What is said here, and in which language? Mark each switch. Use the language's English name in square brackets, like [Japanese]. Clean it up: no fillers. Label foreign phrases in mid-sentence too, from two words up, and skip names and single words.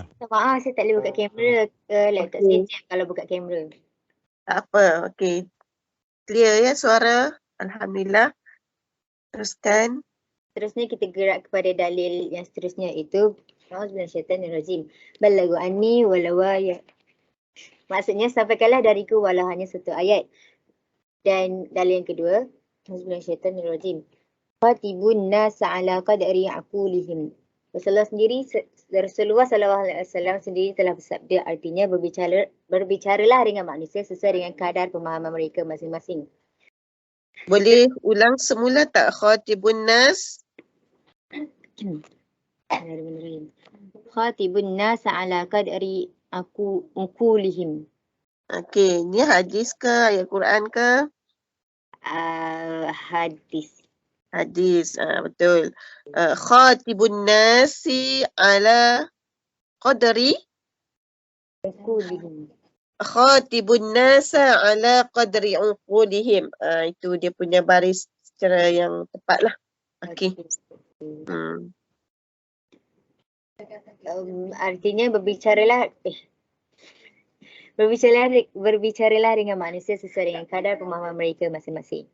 [Malay] Maaf, saya tak boleh buka kamera ke laptop saya jam kalau buka kamera. Tak apa, okey. Clear ya suara? Alhamdulillah. Teruskan. Seterusnya kita gerak kepada dalil yang seterusnya, iaitu [Arabic] أعوذ بالله من الشيطان الرجيم. بلغوا عني ولو آية. [Malay] Maksudnya sampaikanlah dariku walau hanya satu ayat. Dan dalil yang kedua, [Arabic] بسم الله الرحمن الرحيم. خاطبوا الناس على قدر عقولهم. [Malay] Rasulullah sendiri, Rasulullah SAW sendiri telah bersabda, artinya berbicaralah dengan manusia sesuai dengan kadar pemahaman mereka masing-masing. Boleh ulang semula tak? [Arabic] خاطبوا الناس. خاطبوا الناس على قدر عقولهم. [Malay] Okey, ni hadis ke ayat Quran ke? Hadis. Hadis, betul. [Arabic] خاطبوا الناس على قدر. Aqulihim. خاطبوا الناس على قدر عقولهم. [Malay] Itu dia punya baris secara yang tepat lah. Okey. Artinya berbicaralah dengan manusia sesuai dengan kadar pemahaman mereka masing-masing.